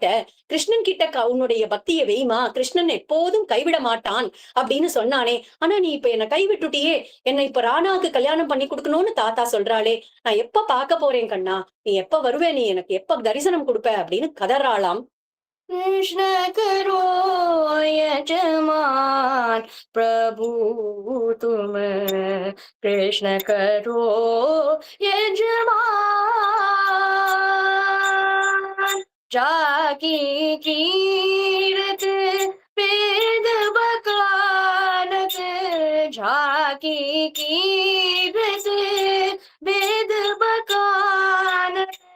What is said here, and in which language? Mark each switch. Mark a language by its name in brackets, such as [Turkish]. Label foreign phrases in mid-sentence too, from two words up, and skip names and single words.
[Tamil] கிருஷ்ணன் கிட்ட உன்னுடைய பக்திய வைமா, கிருஷ்ணன் எப்போதும் கைவிட மாட்டான் அப்படின்னு சொன்னானே. ஆனா நீ இப்ப என்ன கைவிட்டுட்டியே, என்ன இப்ப ராணாவுக்கு கல்யாணம் பண்ணி குடுக்கணும்னு தாத்தா சொல்றாளே, நான் எப்ப பார்க்க போறேன் கண்ணா? நீ எப்ப வருவ? நீ எனக்கு எப்ப தரிசனம் குடுப்ப? அப்படின்னு கதறாளாம். [Hindi] कृष्ण करो यजमान प्रभु तुम, कृष्ण करो यजमान, जाकी कीरत वेद बखानत, झाकी कीरत वेद बखानत,